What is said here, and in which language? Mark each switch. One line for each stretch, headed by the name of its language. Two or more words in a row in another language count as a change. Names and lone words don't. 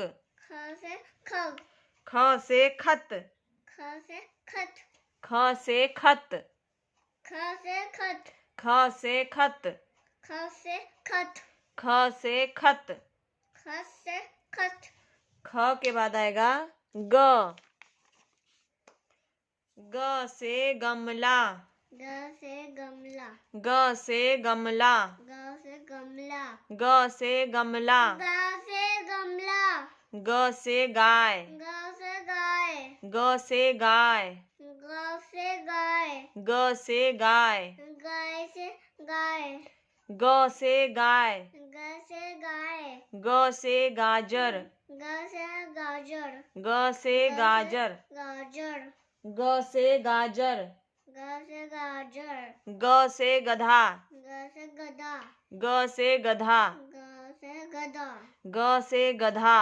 Hindi: ख से खग। ख से खत। ख से खत। ख से खत। ख से खत। ख से खत। ख से खत। ख से खत। ख से खत। ख के बाद आएगा ग। ग से गमला। ग से गमला। ग से गमला। ग से गमला। ग से गमला। ग से गमला। ग से गाय। ग से गाय। ग से गाय। ग से गाय। ग से गाय। गाय से गाय। ग से गाय। ग से गाय। ग से गाजर। ग से गाजर। ग से गाजर। गाजर। ग से गाजर। ग से गाजर। ग से गधा। ग से गधा। ग से गधा। ग से गधा। ग से गधा।